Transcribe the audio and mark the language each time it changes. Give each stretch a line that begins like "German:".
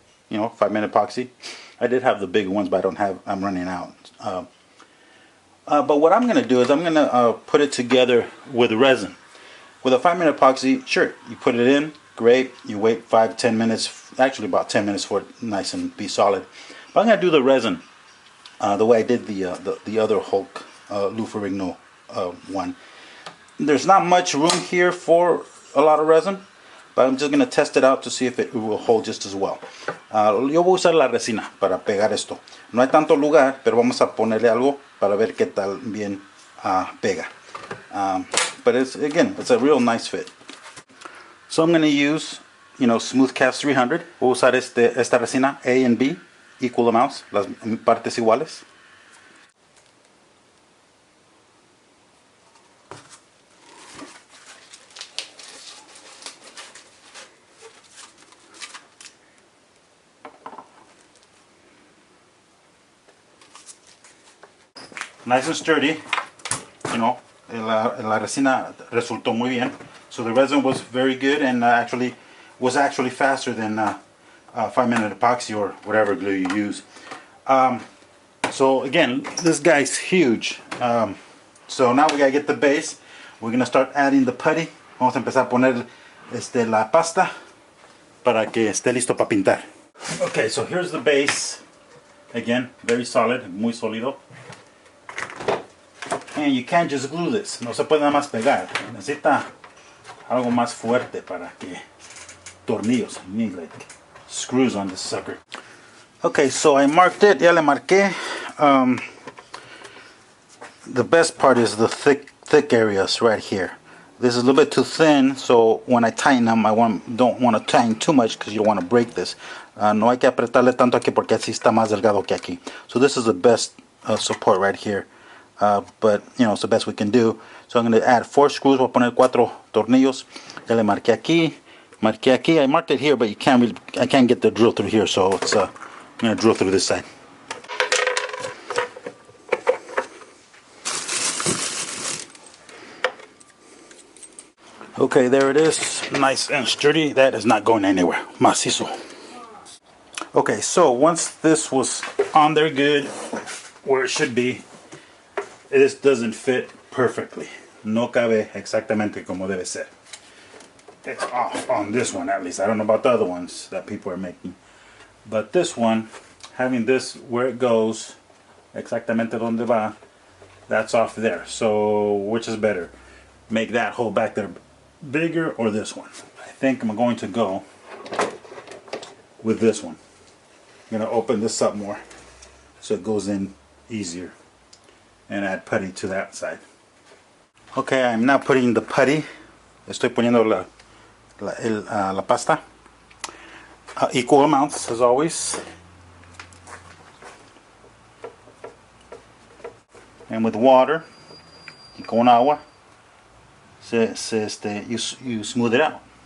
English: 5-minute epoxy. I did have the big ones, but I'm running out. But what I'm going to do is I'm going to put it together with resin. With a 5-minute epoxy, sure, you put it in, great. You wait 5-10 minutes, actually about 10 minutes for it nice and be solid. But I'm going to do the resin the way I did the other Hulk Lou Ferrigno one. There's not much room here for a lot of resin, but I'm just going to test it out to see if it will hold just as well.
Spanish: Yo voy a usar la resina para pegar esto. No hay tanto lugar, pero vamos a ponerle algo para ver qué tal bien pega.
English: But it's a real nice fit. So I'm going to use, Smooth Cast 300.
Spanish: Voy a usar esta resina
English: A and B, equal amounts,
Spanish: las partes iguales.
English: Nice and sturdy,
Spanish: la resina resultó muy bien.
English: So the resin was very good and was actually faster than 5-minute epoxy or whatever glue you use. So again, this guy's huge. So now we gotta get the base. We're gonna start adding the putty.
Spanish: Vamos a empezar a poner la pasta para que esté listo para pintar.
English: Okay, so here's the base. Again, very solid,
Spanish: muy sólido.
English: And you can't just glue this.
Spanish: No se puede nada más pegar. Necesita algo más fuerte para que tornillos.
English: You need like screws on this sucker. Okay, so I marked it.
Spanish: Ya le marqué.
English: The best part is the thick areas right here. This is a little bit too thin, so when I tighten them, don't want to tighten too much because you don't want to break this.
Spanish: No hay que apretarle tanto aquí porque así está más delgado que aquí.
English: So this is the best support right here. But you know, it's the best we can do. So I'm going to add 4 screws.
Spanish: Voy a poner 4 tornillos. Ya le marqué aquí. Marqué aquí.
English: I marked it here, but I can't get the drill through here, so it's I'm going to drill through this side. Okay, there it is, nice and sturdy. That is not going anywhere. Macizo. Okay, so once this was on there good, where it should be, this doesn't fit perfectly.
Spanish: No cabe exactamente como debe ser.
English: It's off on this one at least. I don't know about the other ones that people are making. But this one, having this where it goes,
Spanish: exactamente donde va,
English: that's off there. So which is better? Make that hole back there bigger or this one? I think I'm going to go with this one. I'm going to open this up more so it goes in easier and add putty to that side. Okay, I'm now putting the putty.
Spanish: Estoy poniendo la pasta.
English: Equal amounts as always. And with water,
Spanish: y con agua,
English: you smooth it out.